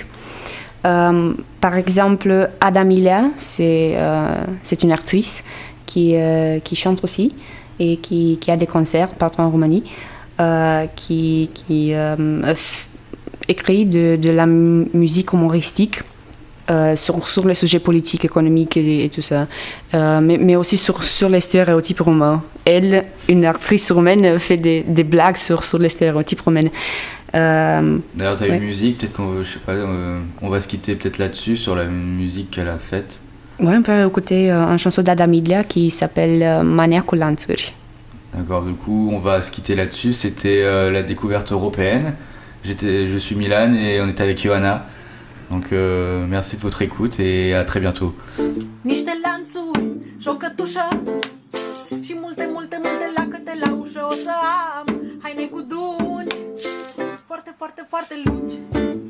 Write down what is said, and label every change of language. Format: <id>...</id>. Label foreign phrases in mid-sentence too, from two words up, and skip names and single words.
<fr>Par exemple, Adamila, c'est une actrice qui chante aussi et qui a des concerts partout en Roumanie, qui écrit de la musique humoristique sur les sujets politiques, économiques et tout ça, mais aussi sur les stéréotypes roumains. Elle, une actrice roumaine, fait des blagues sur les stéréotypes roumains. D'ailleurs, tu as une musique, peut-être on va se quitter peut-être là-dessus, sur la musique qu'elle a faite. Oui, on peut écouter une chanson d'Adamila qui s'appelle Mania cu lanțuri. D'accord, du coup, on va se quitter là-dessus. C'était la découverte européenne. Je suis Milan et on est avec Ioana. Donc, merci de votre écoute et à très bientôt.</fr> <ro>Niște lanțuri și o cătușă și multe lacăte la ușă. O să am haine cu dungi foarte lungi.</ro>